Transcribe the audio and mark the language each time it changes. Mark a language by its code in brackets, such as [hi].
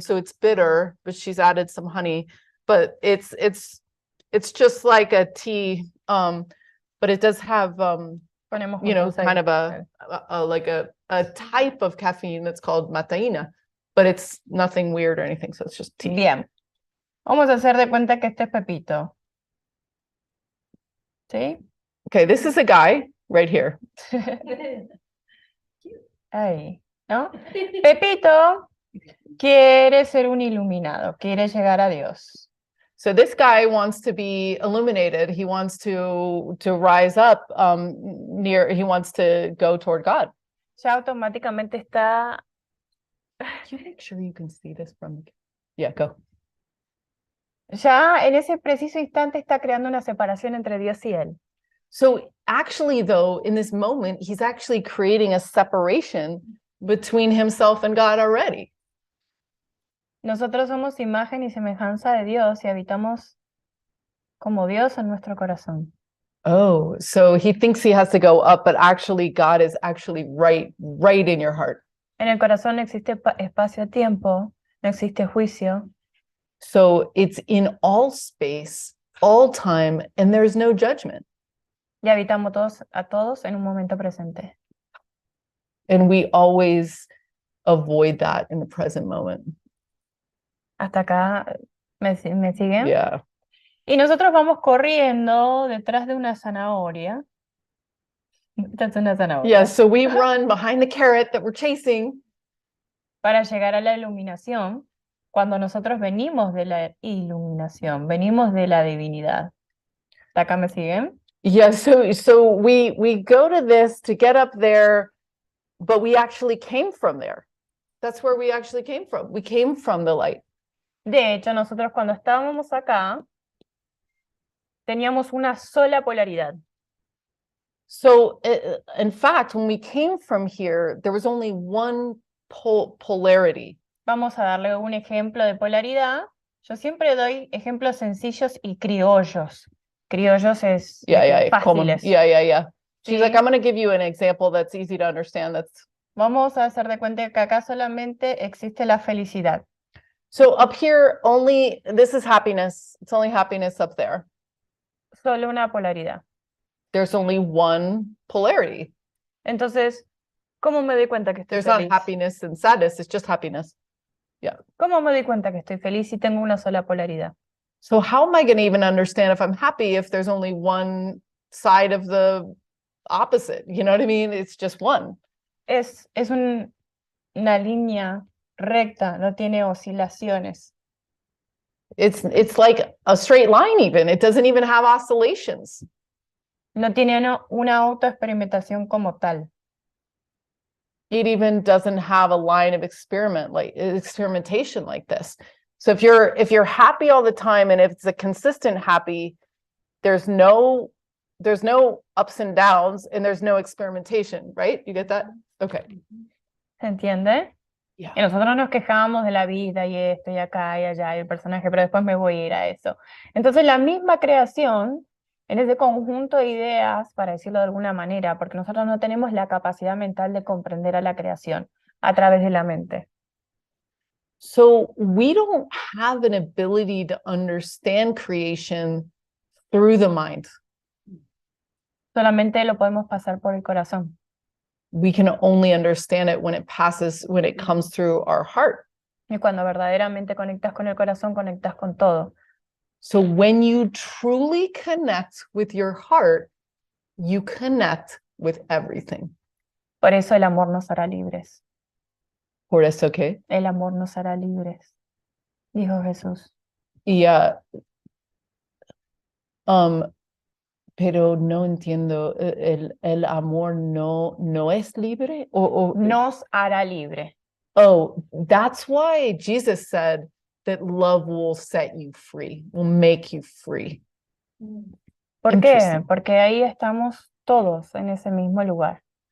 [en] So it's bitter, but she's added some honey. But it's just like a tea. But it does have [es] Ponemos [en] kind [es] juntos [en] of a type of caffeine that's called mataína. But it's nothing weird or anything. So it's just tea. [es] Bien. Vamos a hacer de cuenta que este es Pepito. ¿Sí? [en] Okay, this is a guy right here. [es] Ahí, ¿no? Pepito quiere ser un iluminado, quiere llegar a Dios. [en] So this guy wants to be illuminated. He wants to rise up he wants to go toward God. [es] Ya automáticamente está, [en] Can you make sure you can see this from Yeah, go. [es] ya en ese preciso instante está creando una separación entre Dios y él. [en] So actually though, in this moment, he's actually creating a separation between himself and God already. [es] Nosotros somos imagen y semejanza de Dios y habitamos como Dios en nuestro corazón. [en] Oh, so he thinks he has to go up, but actually God is actually right in your heart. [es] En el corazón no existe espacio-tiempo, no existe juicio. [en] So it's in all space, all time, and there's no judgment. [es] Y habitamos a todos en un momento presente. [en] And we always avoid that in the present moment. [es] Hasta acá, ¿me siguen? [en] Yeah. [es] Y nosotros vamos corriendo detrás de una zanahoria. Esta es una zanahoria. [en] Yeah, so we run behind the carrot that we're chasing [es] Para llegar a la iluminación, cuando nosotros venimos de la iluminación, venimos de la divinidad. ¿Hasta acá me siguen? [en] Yeah, so we go to this to get up there, but we actually came from there. That's where we actually came from. We came from the light. [es] De hecho, nosotros cuando estábamos acá, teníamos una sola polaridad. [en] So in fact, when we came from here, there was only one polarity. [es] Vamos a darle un ejemplo de polaridad. Yo siempre doy ejemplos sencillos y criollos. Criollos es fáciles. [en] Yeah. She's [es] Sí. [en] like, I'm going to give you an example that's easy to understand. [es] Vamos a hacer de cuenta que acá solamente existe la felicidad. [en] So up here, only, this is happiness. It's only happiness up there. [es] Solo una polaridad. [en] There's only one polarity. [es] Entonces, ¿cómo me doy cuenta que estoy [en] There's not [es] feliz? [en] happiness and sadness. It's just happiness. [es] ¿Cómo me doy cuenta que estoy feliz si tengo una sola polaridad? [en] So how am I going to even understand if I'm happy if there's only one side of the opposite? You know what I mean? It's just one. [es] Es una línea recta, no tiene oscilaciones. [en] It's like a straight line even. It doesn't even have oscillations. No tiene una autoexperimentación como tal. It even doesn't have a line of experimentation like this. So if you're happy all the time and if it's a consistent happy, there's no ups and downs and there's no experimentation, right? You get that? Okay. [es] ¿Se entiende? [en] Yeah. [es] Y nosotros nos quejamos de la vida y esto y acá y allá y el personaje, pero después me voy a ir a eso. Entonces la misma creación, en ese conjunto de ideas, para decirlo de alguna manera, porque nosotros no tenemos la capacidad mental de comprender a la creación a través de la mente. [en] So we don't have an ability to understand creation through the mind. [es] Solamente lo podemos pasar por el corazón. [en] We can only understand it when it comes through our heart. [es] Y cuando verdaderamente conectas con el corazón, conectas con todo. [en] So when you truly connect with your heart, you connect with everything. [es] Por eso el amor nos hará libres. Por eso, okay? El amor nos hará libres, dijo Jesús. Y pero no entiendo, el amor no es libre o Nos hará libre. [en] oh, that's why Jesus said that love will set you free, will make you free. [es] ¿Por qué? [en] Interesting. [es] Porque ahí estamos todos en ese mismo lugar.